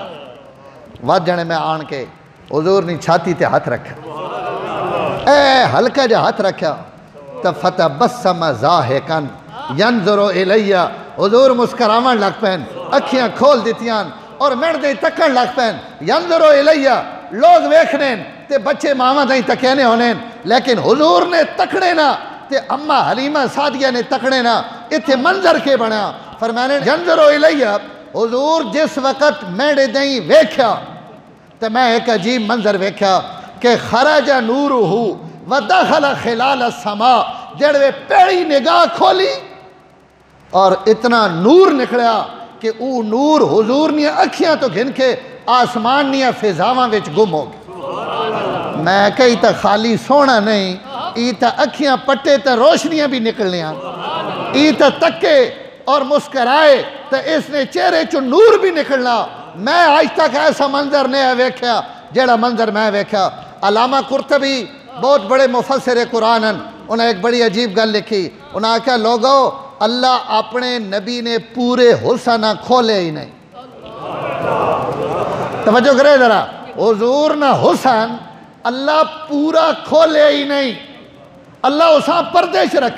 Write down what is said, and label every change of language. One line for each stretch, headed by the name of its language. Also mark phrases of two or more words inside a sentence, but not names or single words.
Punjabi: وقت جانے میں آن کے حضور نے چھاتی تے ہاتھ رکھا، اے ہلکا جا ہاتھ رکھا تو
Arabic: فتبسم ضاحکا ینظر الی،
Punjabi: حضور مسکراون لگ پین اکھیاں کھول دیتیاں اور مردے تکن لگ پین
Arabic: ینظر الی،
Punjabi: لوگ ویکھنے تے بچے ماما دائیں تکینے ہونے لیکن حضور نے تکڑے نا تے اما حلیمہ سعدیہ نے تکڑے نا، اتھے منظر کے بنا فرمانے
Arabic: ینظر الی،
Punjabi: حضور جس وقت میرے دائیں ویکھیا تو میں ایک عجیب منظر ویکھیا کہ
Arabic: خرج نورہ ودخل خلال السماء،
Punjabi: جڑوے پیڑی نگاہ کھولی اور اتنا نور نکلیا کہ او نور حضور نے اکھیاں تو گھن کے آسمان نے فضاواں وچ گم ہو گئی۔ میں کہی تا خالی سونا نہیں، ای تا اکھیاں پٹے تا روشنیاں بھی نکلنیاں، ای تا تکے اور مسکرائے تو اس نے چہرے چو نور بھی نکلنا۔ میں آج تک ایسا منظر نہیں ویکھیا جیڑا منظر میں ویکھیا۔ علامہ قرطبی بہت بڑے مفسر قرآن ہیں، انہیں ایک بڑی عجیب گل لکھی، انہاں کہا لوگو اللہ اپنے نبی نے پورے حسن کھولے ہی نہیں۔ توجہ کرے ذرا، حضور نہ حسن اللہ پورا کھولے ہی نہیں، اللہ اساں پردیش رکھا۔